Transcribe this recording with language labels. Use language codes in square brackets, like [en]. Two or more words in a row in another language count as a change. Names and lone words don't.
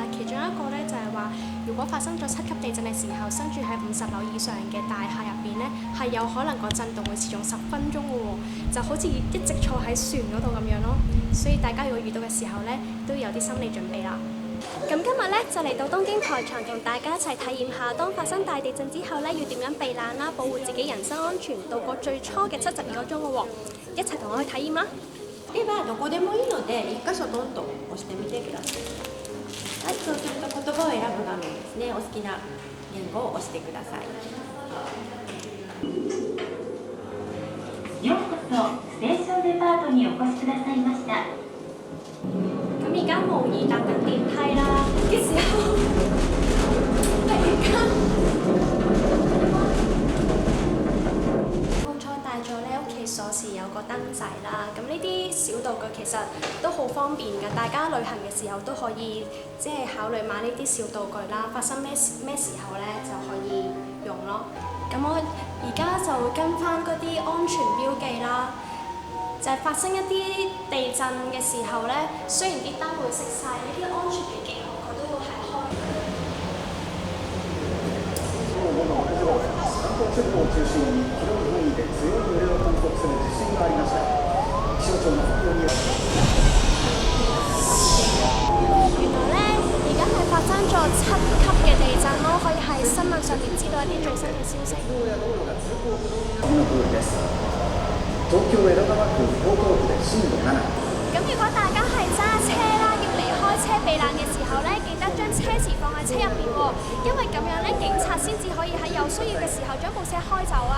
[yue] 其中一個咧就係話，如果發生咗7級地震嘅時候，身處喺50樓以上嘅大廈入邊咧，係有可能個震動會持續10分鐘嘅喎，就好似一直坐喺船嗰度咁樣咯。所以大家如果遇到嘅時候咧，都要有啲心理準備啦。咁今日咧就嚟到東京台場，同大家一齊體驗下當發生大地震之後咧，要點樣避難啦，保護自己人身安全，度過最初嘅72個鐘嘅喎。一齊同我去體驗啦！ [ja] ではどこでもいいので1箇所ドンと押してみてください。はい、そうすると言葉を選ぶ画面ですね。お好きな言語を押してください。ようこそステーションデパートにお越しくださいました。 [yue] 咁而家模擬搭緊電梯啦嘅時候，突然間好彩帶咗咧屋企鎖匙有個燈仔啦。咁呢啲小道具其實都好方便㗎，大家旅行嘅時候都可以即係考慮買呢啲小道具啦。發生咩時候咧就可以用咯。咁我而家就會跟翻嗰啲安全標記啦。就係發生一啲地震嘅時候咧，雖然啲燈會熄晒，呢啲安全嘅記號佢都會係開。 [ja] 関東地方を中心に広い範囲で強い揺れを観測する地震がありました。気象庁の発表により。 [yue] 原來咧，而家係發生咗7級嘅地震咯，可以喺新聞上面知道一啲最新嘅消息。 [ja] 東京江戸川区江東区で震度7。 [yue] 咁如果大家係揸車啦，要離開車避難嘅時候咧，記得將車匙放喺車入邊喎，因為咁樣咧，警察先至可以喺有需要嘅時候將部車開走啊。